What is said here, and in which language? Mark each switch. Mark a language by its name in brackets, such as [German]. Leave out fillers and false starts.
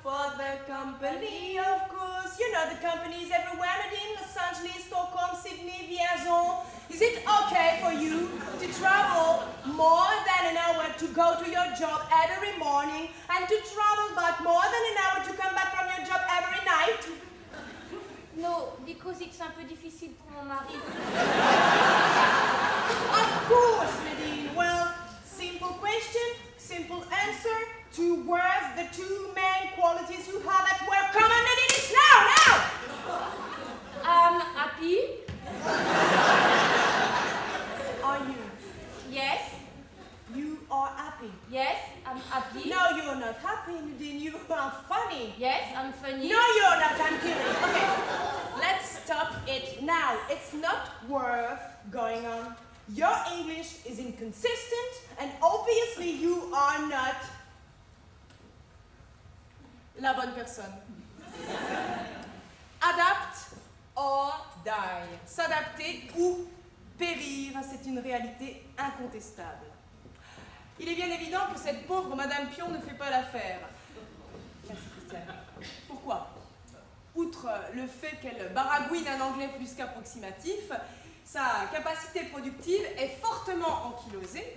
[English] For the company, of course. You know the companies everywhere, Nadine. Los Angeles, Stockholm, Sydney, Vierzon. Is it okay for you to travel more than an hour to go to your job every morning and to travel back more than an hour to come back from your job every night? No, because it's [French] un peu difficile pour mon mari. [English] Of course, Nadine. Well, simple question, simple answer. 2 words, the 2 main qualities you have at work. Come on, Nadine, it's now! I'm happy. Are you? Yes. You are happy. Yes, I'm happy. No, you're not happy, Nadine. You are funny. Yes, I'm funny. No, you're not. I'm kidding. Okay, let's stop it now. It's not worth going on. Your English is inconsistent, and obviously you are not [French] la bonne personne. [English] Adapt or die. [French] S'adapter ou périr, c'est une réalité incontestable. Il est bien évident que cette pauvre Madame Pion ne fait pas l'affaire. Merci Christiane. Pourquoi? Outre le fait qu'elle baragouine un anglais plus qu'approximatif, sa capacité productive est fortement ankylosée.